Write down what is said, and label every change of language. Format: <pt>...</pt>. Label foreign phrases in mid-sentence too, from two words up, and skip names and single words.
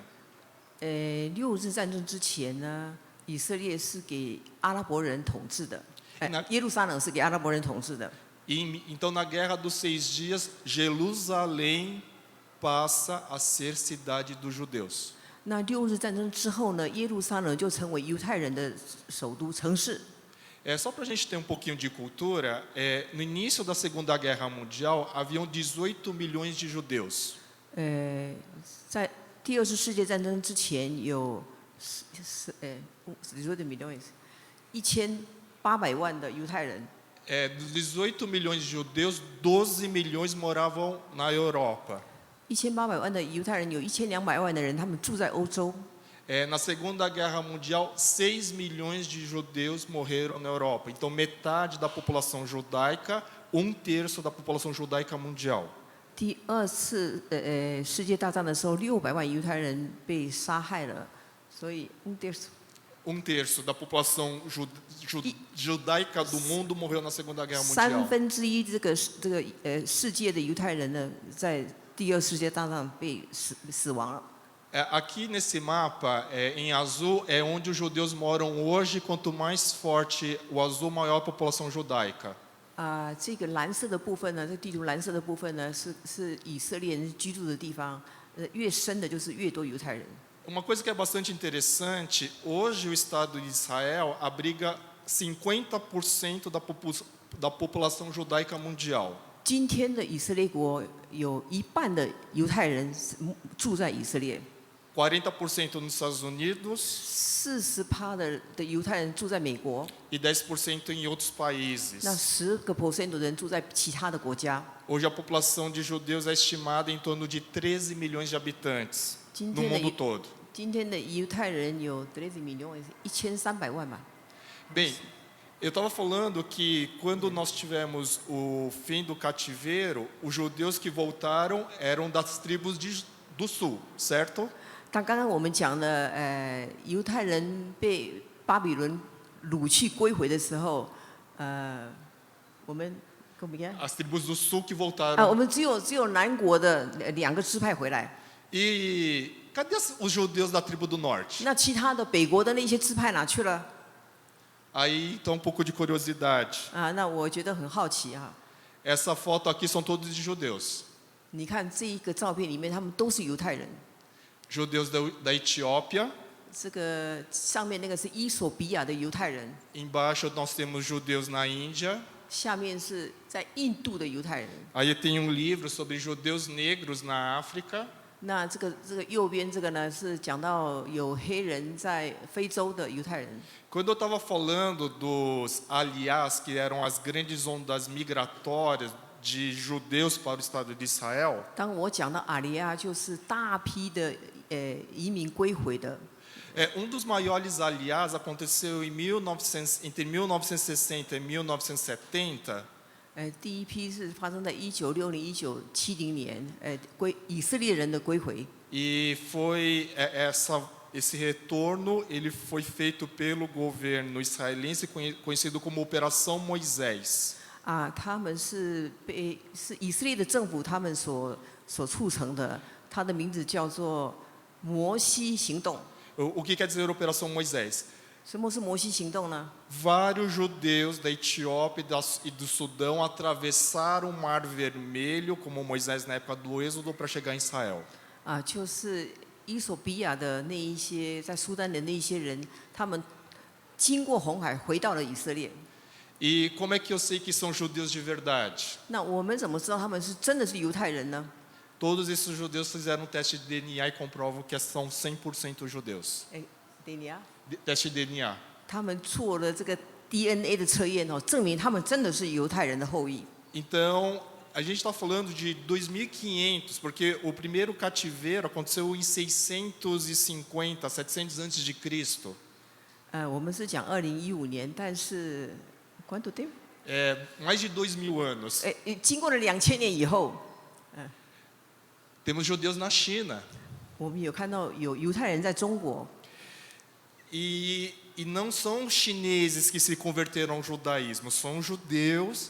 <zh>6 日战争之前呢，以色列是给阿拉伯人统治的，耶路撒冷是给阿拉伯人统治的。</zh> <pt>Então, na Guerra dos 6 Dias, Jerusalém passa a ser cidade dos judeus.</pt> <zh>那6日战争之后呢，耶路撒冷就成为犹太人的首都城市。</zh> <pt>Só para a gente ter um pouquinho de cultura, no início da Segunda Guerra Mundial, haviam 18 milhões de judeus.</pt> <zh>在第二次世界战争之前有18 milhões， 800万的犹太人。</zh> <pt>Dos 18 milhões de judeus, 12 milhões moravam na Europa.</pt> <zh>1800 万的犹太人，有1200万的人，他们住在欧洲。</zh> <pt>Na Segunda Guerra Mundial, 6 milhões de judeus morreram na Europa. Então, metade da população judaica, 1/3 da população judaica mundial.</pt> <zh>第2次世界大战的时候，600万犹太人被杀害了，所以</zh> <pt>1/3 da população judaica do mundo morreu na Segunda Guerra Mundial.</pt> <zh>1/3 这个世界的犹太人呢，在第2次世界大战被死亡了。</zh> <pt>Aqui nesse mapa, em azul, é onde os judeus moram hoje. Quanto mais forte o azul, maior a população judaica.</pt> <zh>这个蓝色的部分呢，这地图蓝色的部分呢，是以色列人居住的地方，越深的就是越多犹太人。</zh> <pt>Uma coisa que é bastante interessante, hoje o Estado de Israel abriga 50% da população judaica mundial.</pt> <zh>今天的以色列国有1半的犹太人住在以色列。</zh> <pt>40% nos Estados Unidos</pt> <zh>40% 的犹太人住在美国，</zh> <pt>e 10% em outros países.</pt> <zh>那10% 的人住在其他的国家。</zh> <pt>Hoje a população de judeus é estimada em torno de 13 milhões de habitantes no mundo todo.</pt> <zh>今天的犹太人有13 milhões, 1300万吧。</zh> <pt>Bem, eu estava falando que quando nós tivemos o fim do cativeiro, os judeus que voltaram eram das tribos do sul, certo?</pt> <zh>但刚刚我们讲的，犹太人被巴比伦掳去归回的时候，我们怎么样？</zh> <pt>As tribos do sul que</pt> <zh>我</zh> <pt>voltaram.</pt> <zh>们只有南国的2个支派回来，</zh> <pt>E cadê os judeus da tribo do norte?</pt> <zh>那其他的北国的那些支派哪去了？</zh> <pt>Aí então um pouco de curiosidade.</pt> <zh>那我觉得很好奇啊。</zh> <pt>Essa foto aqui são todos de judeus.</pt> <zh>你看这一个照片里面，他们都是犹太人。</zh> <pt>Judeus da Etiópia.</pt> <zh>这个上面那个是伊索比亚的犹太人，</zh> <pt>Embaixo nós temos judeus na Índia.</pt> <zh>下面是在印度的犹太人。</zh> <pt>Aí tem um livro sobre judeus negros na África.</pt> <zh>那这个右边这个呢，是讲到有黑人在非洲的犹太人。</zh> <pt>Quando eu estava falando dos aliás, que eram as grandes ondas migratórias de judeus para o Estado de Israel,</pt> <zh>当我讲到阿里亚，就是大批的移民归回的。</zh> <pt>dos maiores aliás aconteceu entre 1960 e 1970.</pt> <zh>第一批是发生在1960、1970年，以色列人的归回。</zh> <pt>E foi esse retorno, ele foi feito pelo governo israelense conhecido como Operação Moisés.</pt> <zh>他们是以色列的政府他们所促成的，它的名字叫做摩西行动。</zh> <pt>O que quer dizer Operação Moisés?</pt> <zh>什么是摩西行动呢？</zh> <pt>Vários judeus da Etiópia e do Sudão atravessaram o Mar Vermelho, como Moisés na época do Êxodo, para chegar em Israel.</pt> <zh>就是伊索比亚的那一些在苏丹的那一些人，他们经过红海回到了以色列。</zh> <pt>E como é que eu sei que são judeus de verdade?</pt> <zh>那我们怎么知道他们是真的是犹太人呢？</zh> <pt>Todos esses judeus fizeram um teste de DNA e comprovam que são 100% judeus.</pt> <zh>对呀，</zh> <pt>Teste de DNA.</pt> <zh>他们做了这个 DNA 的测验证明他们真的是犹太人的后裔。</zh> <pt>Então, a gente está falando de 2500, porque o primeiro cativeiro aconteceu em 650, 700 antes de Cristo.</pt> <zh>我们是讲2015年，但是</zh> <pt>quanto tempo？ Mais de 2000 anos.</pt> <zh>经过了2000年以后，</zh> <pt>Temos judeus na China.</pt> <zh>我们有看到有犹太人在中国。</zh> <pt>E não são chineses que se converteram ao judaísmo, são judeus.</pt>